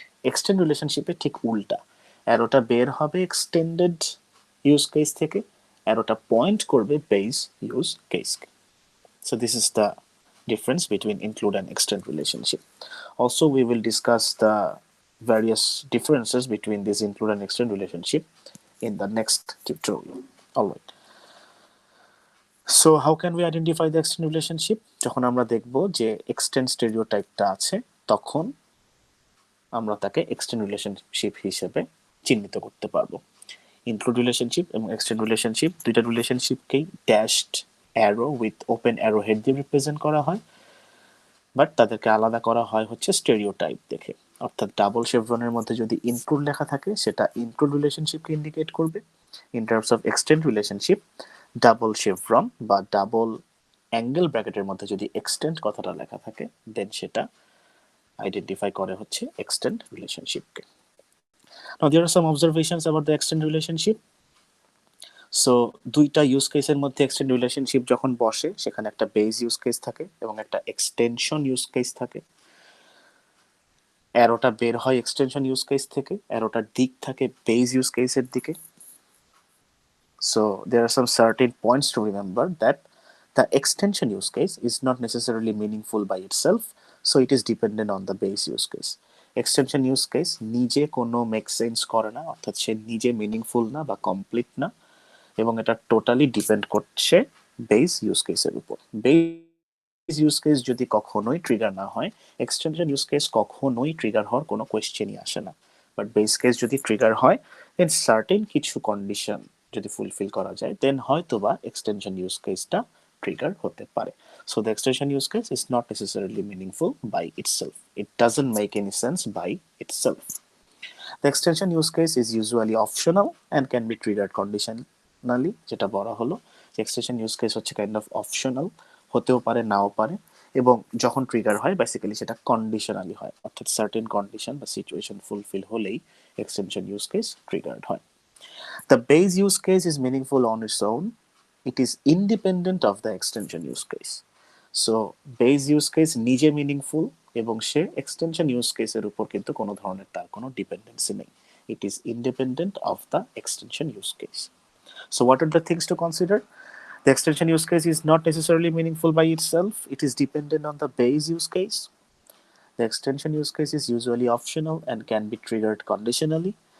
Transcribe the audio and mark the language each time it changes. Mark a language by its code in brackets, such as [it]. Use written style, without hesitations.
[bn] Extend রিলেশনশিপে ঠিক উল্টা, অ্যারোটা বের হবে এক্সটেন্ডেড ইউজ কেস থেকে, অ্যারোটা পয়েন্ট করবে base use কেসকে। [en] So this is the difference between include and extend relationship. Also, we will discuss the various differences between this include and extend relationship in the next tutorial. All right. So how can we identify the extend relationship? [bn] যখন আমরা দেখব যে extend stereotype-টা আছে, তখন আমরা তাকে extend relationship হিসেবে চিহ্নিত করতে পারবো। ইনক্লুড রিলেশনশিপ এবং এক্সটেন্ড রিলেশনশিপ দুইটা রিলেশনশিপকেই dashed arrow with open arrow head দিয়ে রিপ্রেজেন্ট করা হয়, বাট তাদেরকে আলাদা করা হয় হচ্ছে স্টেরিওটাইপ দেখে। অর্থাৎ ডাবল শেভরনের মধ্যে যদি ইনক্লুড লেখা থাকে সেটা ইনক্লুড রিলেশনশিপকে ইন্ডিকেট করবে। [en] in terms of [bn] extend relationship, double Chevron বা ডাবল অ্যাঙ্গেল ব্র্যাকেটের মধ্যে যদি এক্সটেন্ড কথাটা লেখা থাকে, দেন সেটা আইডেন্টিফাই করে হচ্ছে extend রিলেশনশিপকে। [en] Now there are some observations about the extend relationship. [bn] So দুইটা ইউজ কেসের মধ্যে এক্সটেন্ড রিলেশনশিপ যখন বসে, সেখানে একটা বেস ইউজ কেস থাকে এবং একটা এক্সটেনশন ইউজ কেস থাকে। অ্যারোটা বের হয় এক্সটেনশন ইউজ কেস থেকে, অ্যারোটার দিক থাকে বেস ইউজ কেসের দিকে। [en] So there are some certain points to remember that the extension use case is not necessarily meaningful by itself, so it is dependent on the base use case. [bn] Extension use case নিজে কোনো make sense করে না, অর্থাৎ সে নিজে meaningful না বা complete না, এবং এটা টোটালি ডিপেন্ড করছে বেস ইউজ কেসের উপর। বেস ইউজ কেস যদি কখনোই ট্রিগার না হয়, এক্সটেনশন ইউজ কেস কখনোই ট্রিগার হওয়ার কোনো কোয়েশ্চেনই আসে না। বাট বেস কেস যদি ট্রিগার হয়, দেন সার্টেন কিছু কন্ডিশন যদি ফুলফিল করা যায়, দেন হয়তো বা এক্সটেনশন ইউজ কেসটা ট্রিগার হতে পারে। [en] So the extension use case is not necessarily meaningful by itself. It doesn't make any sense by itself. The extension use case is usually optional and can be triggered conditionally, [bn] যেটা বলা হলো extension use case হচ্ছে kind of optional, হতেও পারে নাও পারে, এবং যখন trigger হয় বেসিক্যালি সেটা কন্ডিশনালি হয়, অর্থাৎ সার্টেন কন্ডিশন বা সিচুয়েশন ফুলফিল হলেই এক্সটেনশন ইউজ কেস ট্রিগার্ড হয়। [en] The base use case is meaningful on its own. It is independent of the extension use case. [bn] So base use case নিজে meaningful এবং সে extension use কেসের উপর কিন্তু কোনো ধরনের তার কোনো ডিপেন্ডেন্সি নেই। [en] It is independent of the extension use case. So what are the things to consider? The extension use case is not necessarily meaningful by itself. It is dependent on the base use case. The extension use case is usually optional and can be triggered conditionally.